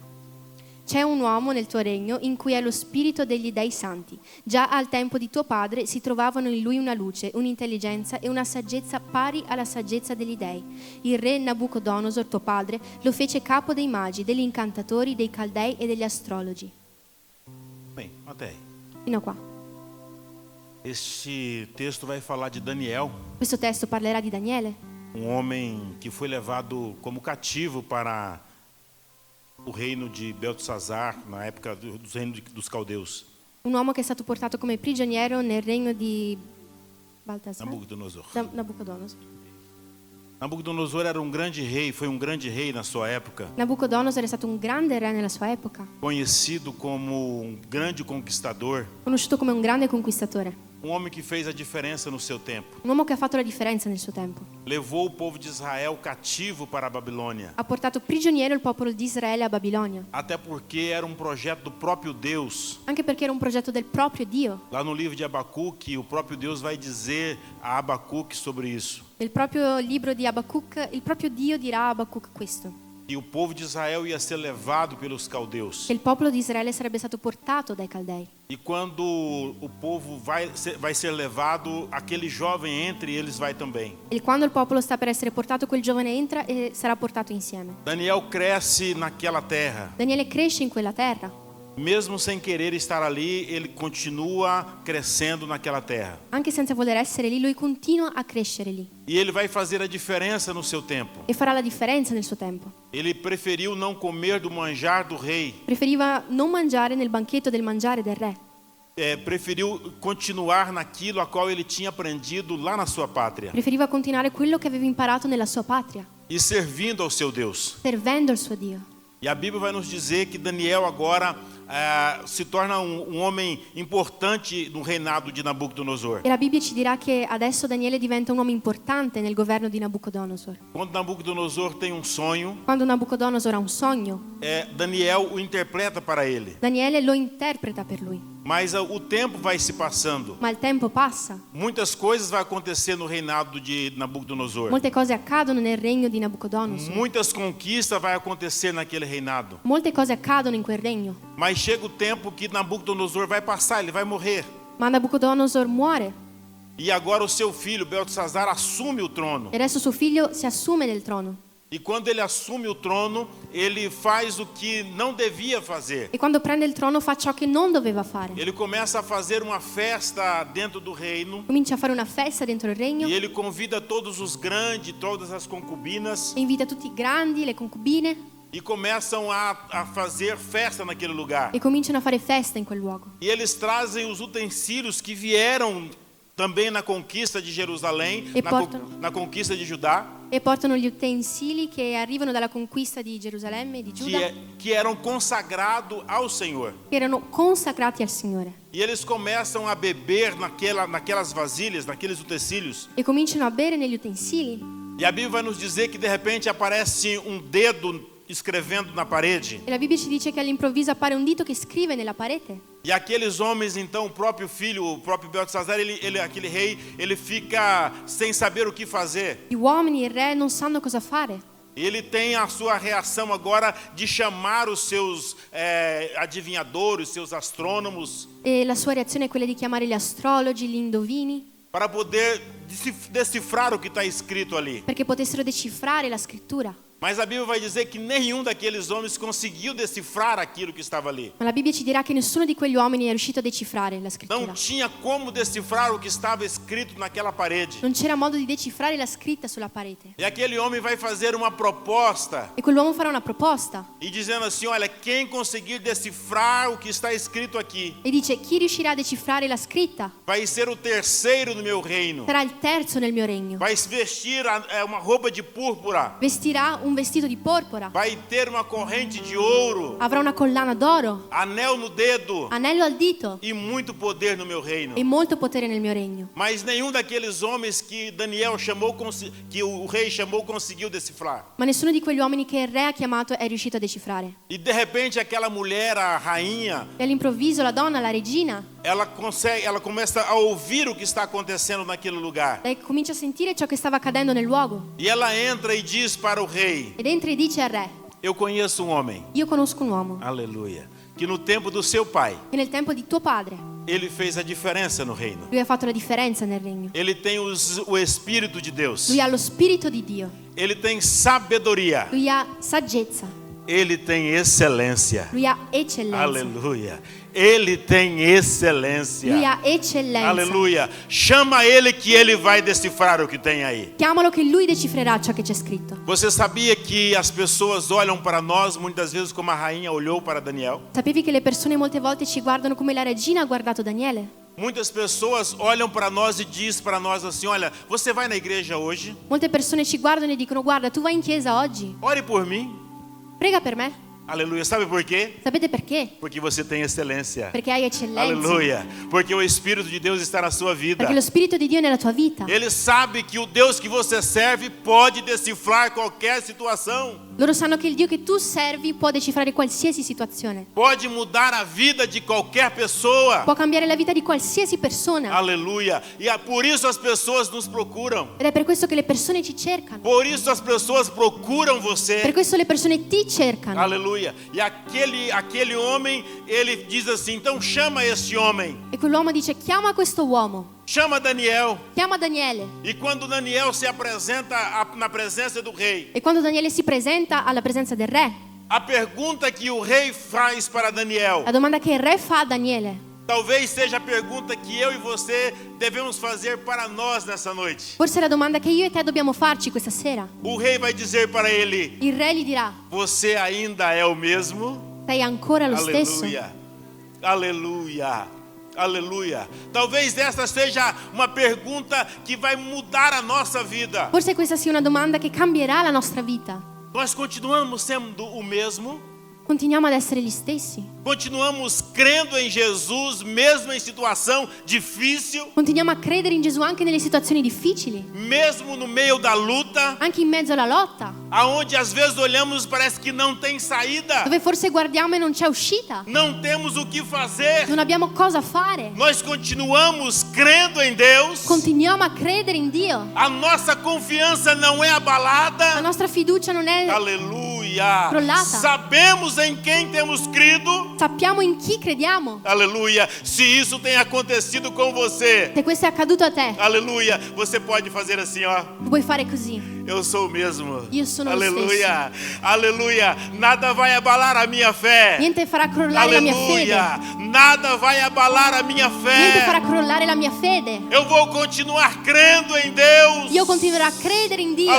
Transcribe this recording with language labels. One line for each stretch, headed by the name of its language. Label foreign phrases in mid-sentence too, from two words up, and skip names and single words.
Italian: C'è un uomo nel tuo regno in cui è lo spirito degli dei santi. Già al tempo di tuo padre si trovavano in lui una luce, un'intelligenza e una saggezza pari alla saggezza degli dei. Il re Nabucodonosor, tuo padre, lo fece capo dei magi, degli incantatori, dei caldei e degli astrologi.
Portuguese: Bem, até aí.
Italian: Fino a qua.
Portuguese: Este texto vai falar de Daniel,
Italian: Questo testo parlerà di Daniele,
Portuguese: homem que foi levado como cativo para o reino de Beltesazar, na época dos reinos dos caldeus.
Italian: un uomo che è stato portato come prigioniero nel regno di Baltasar? Nabucodonosor. Nabucodonosor.
Portuguese: Nabucodonosor era um grande rei, foi um grande rei na sua época,
Italian: Nabucodonosor è stato un grande re nella sua epoca,
Portuguese: conhecido como um grande conquistador,
Italian: conosciuto come un grande conquistatore,
Portuguese: um homem que fez a diferença no seu tempo.
Italian: un uomo che ha fatto la differenza nel suo tempo.
Portuguese: Levou o povo de Israel cativo para a Babilônia,
Italian: Ha portato prigioniero il popolo di Israele a Babilonia,
Portuguese: até porque era um projeto do próprio Deus.
Italian: anche perché era un progetto del proprio Dio.
Portuguese: Lá no livro de Abacuque, o próprio Deus vai dizer a Abacuque sobre isso.
Italian: Nel proprio libro di Abacuc, il proprio Dio dirà a Abacuc questo:
Portuguese: E o povo de Israel ia ser levado pelos caldeus.
Italian: che il popolo di Israele sarebbe stato portato dai Caldei.
Portuguese: E quando o povo vai ser levado, aquele jovem entre eles vai também.
Italian: E quando il popolo sta per essere portato, quel giovane entra e sarà portato insieme.
Portuguese: Daniel cresce naquela terra.
Italian: Daniele cresce in quella terra.
Portuguese: Mesmo sem querer estar ali, ele continua crescendo naquela terra.
Italian: Anche senza voler essere lì, lui continua a crescere lì.
Portuguese: E ele vai fazer a diferença no seu tempo.
Italian: E farà la differenza nel suo tempo.
Portuguese: Ele preferiu não comer do manjar do rei.
Italian: Preferiva non mangiare nel banchetto del mangiare del re.
Portuguese: Preferiu continuar naquilo a qual ele tinha aprendido lá na sua pátria.
Italian: Preferiva continuare quello che aveva imparato nella sua patria,
Portuguese: E servindo ao seu Deus.
Italian: servendo il suo Dio.
Portuguese: E a Bíblia vai nos dizer que Daniel agora se torna um homem importante no reinado de Nabucodonosor.
Italian: E la Bibbia ci dirà che adesso Daniele diventa un uomo importante nel governo di Nabucodonosor.
Portuguese: Quando Nabucodonosor tem um sonho,
Italian: Quando Nabucodonosor ha un sogno,
Portuguese: Daniel o interpreta para ele.
Italian: Daniele lo interpreta per lui.
Portuguese: Mas o tempo vai se passando.
Italian: Ma il tempo passa,
Portuguese: Muitas coisas vão acontecer no reinado de Nabucodonosor.
Italian: molte cose accadono nel regno di Nabucodonosor.
Portuguese: Muitas conquistas vai acontecer naquele reinado.
Italian: Molte cose accadono in quel regno.
Portuguese: Mas chega o tempo que Nabucodonosor vai passar, ele vai morrer.
Italian: Ma Nabucodonosor muore
Portuguese: E agora o seu filho, Beltesazar, assume o trono.
Italian: e adesso suo figlio si assume del trono.
Portuguese: E quando ele assume o trono, ele faz o que não devia fazer.
Italian: E quando prende il trono fa ciò che non doveva fare.
Portuguese: Ele começa a fazer uma festa dentro do reino.
Italian: Comincia a fare una festa dentro il regno
Portuguese: E ele convida todos os grandes, todas as concubinas.
Italian: e invita tutti i grandi, le concubine,
Portuguese: E começam a fazer festa naquele lugar.
Italian: e cominciano a fare festa in quel luogo.
Portuguese: E eles trazem os utensílios que vieram também na conquista de Jerusalém,
Italian: E portano.
Portuguese: na conquista de Judá,
Italian: E portano gli utensili che arrivano dalla conquista di Gerusalemme e di Giuda,
Portuguese: que eram consagrados ao Senhor.
Italian: che erano consacrati al Signore.
Portuguese: E eles começam a beber naquelas vasilhas, naqueles utensílios.
Italian: E cominciano a bere negli utensili.
Portuguese: E a Bíblia vai nos dizer que de repente aparece um dedo escrevendo na parede.
Italian: E la Bibbia ci dice che all'improvviso appare un dito che scrive nella parete.
Portuguese: E aqueles homens, então, o próprio filho, o próprio Beltesazar, aquele rei, ele fica sem saber o que fazer.
Italian: Gli uomini e il re non sanno cosa fare.
Portuguese: Ele tem a sua reação agora de chamar os seus adivinhadores, seus astrônomos,
Italian: E la sua reazione è quella di chiamare gli astrologi, gli indovini,
Portuguese: para poder decifrar o que está escrito ali.
Italian: perché potessero decifrare la scrittura.
Portuguese: Mas a Bíblia vai dizer que nenhum daqueles homens conseguiu decifrar aquilo que estava ali.
Italian: Ma la Bibbia ci dirà che nessuno di quegli uomini è riuscito a decifrare la scrittura.
Portuguese: Não tinha como decifrar o que estava escrito naquela parede.
Italian: Non c'era modo di decifrare la scritta sulla parete.
Portuguese: E aquele homem vai fazer uma proposta.
Italian: E quell'uomo farà una proposta.
Portuguese: E dizendo assim, olha, quem conseguir decifrar o que está escrito aqui,
Italian: E dice: chi riuscirà a decifrare la scritta
Portuguese: vai ser o terceiro no meu reino.
Italian: sarà il terzo nel mio regno.
Portuguese: Vai vestir uma roupa de púrpura.
Italian: Vestirà un vestito di porpora.
Portuguese: Vai ter uma corrente de ouro.
Italian: Avrà una collana d'oro.
Portuguese: Anel no dedo.
Italian: Anello al dito.
Portuguese: E muito poder no meu reino.
Italian: E molto potere nel mio regno.
Portuguese: Mas nenhum daqueles homens que Daniel chamou, que o rei chamou, conseguiu decifrar.
Italian: Ma nessuno di quegli uomini che il re ha chiamato è riuscito a decifrare.
Portuguese: E de repente aquela mulher, a rainha,
Italian: E all'improvviso la donna, la regina,
Portuguese: ela começa a ouvir o que está acontecendo naquele lugar.
Italian: lei comincia a sentire ciò che stava accadendo nel luogo.
Portuguese: E ela entra e diz para o rei:
Italian: Ed entra e dice al re:
Portuguese: eu conheço um homem,
Italian: io conosco un uomo
Portuguese: aleluia, que no tempo do seu pai,
Italian: che nel tempo di tuo padre
Portuguese: ele fez a diferença no reino.
Italian: lui ha fatto la differenza nel regno.
Portuguese: Ele tem o Espírito de Deus.
Italian: Lui ha lo spirito di Dio.
Portuguese: Ele tem sabedoria.
Italian: Lui ha saggezza.
Portuguese: Ele tem excelência.
Italian: Lui ha eccellenza.
Portuguese: Aleluia. Ele tem excelência.
Italian: Lui ha eccellenza.
Portuguese: Aleluia. Chama ele que ele vai decifrar o que tem aí.
Italian: Chiamalo che lui decifrerà ciò che c'è scritto.
Portuguese: Você sabia que as pessoas olham para nós muitas vezes como a rainha olhou para Daniel?
Italian: Sapevi che le persone molte volte ci guardano come la regina ha guardato Daniele?
Portuguese: Muitas pessoas olham para nós e diz para nós assim, olha, você vai na igreja hoje?
Italian: Molte persone ci guardano e dicono: guarda, tu vai in chiesa oggi?
Portuguese: Ore por mim.
Italian: Prega per me.
Portuguese: Aleluia. Sabe por quê?
Italian: Sapete perché?
Portuguese: Porque você tem excelência.
Italian: Perché hai eccellenza.
Portuguese: Aleluia. Porque o Espírito de Deus está na sua vida.
Italian: Perché lo Spirito di Dio è nella tua vita.
Portuguese: Ele sabe que o Deus que você serve pode decifrar qualquer situação.
Italian: Loro sanno che il Dio che tu servi può decifrare qualsiasi situazione.
Portuguese: Pode mudar a vida de qualquer pessoa.
Italian: Può cambiare la vita di qualsiasi persona.
Portuguese: Aleluia. E por isso as pessoas nos procuram.
Italian: Ed è per questo che le persone ci cercano.
Portuguese: Por isso as pessoas procuram você.
Italian: Per questo le persone ti cercano.
Portuguese: Aleluia. E aquele homem, ele diz assim, então chama esse homem.
Italian: E quell'uomo dice: chiama questo uomo.
Portuguese: Chama Daniel.
Italian: Chiama Daniele.
Portuguese: E quando Daniel se apresenta na presença do rei,
Italian: E quando Daniele si presenta alla presenza del re,
Portuguese: a pergunta que o rei faz para Daniel,
Italian: la domanda che il re fa a Daniele
Portuguese: talvez seja a pergunta que eu e você devemos fazer para nós nessa noite.
Italian: forse è la domanda che io e te dobbiamo farci questa sera.
Portuguese: O rei vai dizer para ele:
Italian: Il re gli dirà:
Portuguese: você ainda é o mesmo?
Italian: sei ancora lo stesso?
Portuguese: Aleluia. Aleluia. Aleluia. Talvez essa seja uma pergunta que vai mudar a nossa vida.
Italian: Forse questa sia una domanda che cambierà la nostra vita.
Portuguese: Nós continuamos sendo o mesmo?
Italian: Continuiamo ad essere gli stessi?
Portuguese: Continuamos crendo em Jesus mesmo em situação difícil?
Italian: Continuiamo a credere in Gesù anche nelle situazioni difficili?
Portuguese: Mesmo no meio da luta?
Italian: Anche in mezzo alla lotta?
Portuguese: Aonde às vezes olhamos e parece que não tem saída?
Italian: Dove forse guardiamo e non c'è uscita?
Portuguese: Não temos o que fazer?
Italian: Non abbiamo cosa fare?
Portuguese: Nós continuamos crendo em Deus?
Italian: Continuiamo a credere in Dio?
Portuguese: A nossa confiança não é abalada?
Italian: La nostra fiducia non è
Portuguese: Aleluia.
Italian: crollata?
Portuguese: Sabemos em quem temos crido?
Italian: Sappiamo in chi crediamo?
Portuguese: Aleluia. Se isso tem acontecido com você,
Italian: Se questo è accaduto a te,
Portuguese: aleluia, você pode fazer assim, ó.
Italian: tu puoi fare così.
Portuguese: Eu sou o mesmo.
Italian: Io sono lo
Portuguese: Aleluia. Aleluia. Nada vai abalar a minha fé.
Italian: Niente farà crollare la mia fede.
Portuguese: Aleluia. Nada vai abalar a minha
Italian: Niente farà
Portuguese: fé.
Italian: crollare la mia fede.
Portuguese: Eu vou continuar crendo em Deus.
Italian: Io continuerò a credere in Dio.